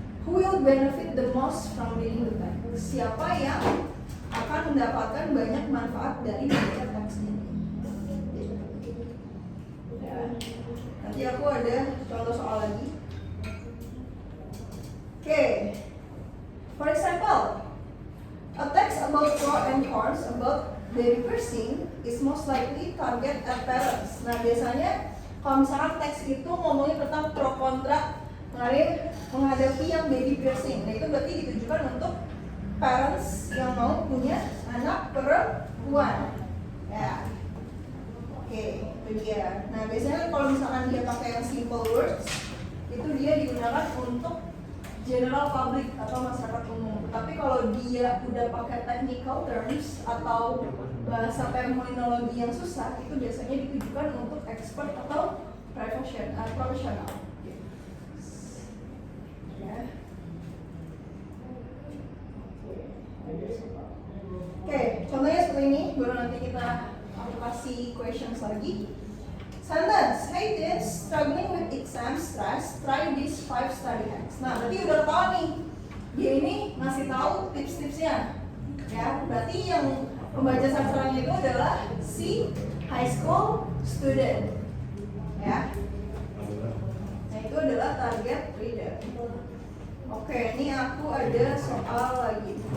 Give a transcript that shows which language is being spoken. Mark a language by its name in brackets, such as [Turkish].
[English] Who will benefit the most from reading the text? [Indonesian] Siapa yang akan mendapatkan banyak manfaat dari membaca teks ini? Ya. Nanti aku ada contoh soal lagi. [English] Okay. For example, a text about pro and cons about baby piercing is most likely target at parents. [Indonesian] Nah, biasanya kalau misalkan teks itu ngomongin tentang pro kontra menghadapi yang baby piercing. Nah, itu berarti ditujukan untuk parents yang mau punya anak perempuan. Ya. Oke, itu dia. Nah, biasanya kalau misalkan dia pakai yang simple words, itu dia digunakan untuk general public atau masyarakat umum. Tapi kalau dia udah pakai technical terms atau bahasa terminologi yang susah, itu biasanya ditujukan untuk expert atau profesional. Ya. Oke, contohnya seperti ini, baru nanti kita aplikasi questions lagi. [English] Sentence, hey teens, struggling with exam stress, try these 5 study hacks. [Indonesian] Nah, berarti udah tahu nih, dia ini ngasih tahu tips-tipsnya. Ya, berarti yang pembaca sasarannya itu adalah si high school student. Ya. Nah, itu adalah target reader. Oke, ini aku ada soal lagi.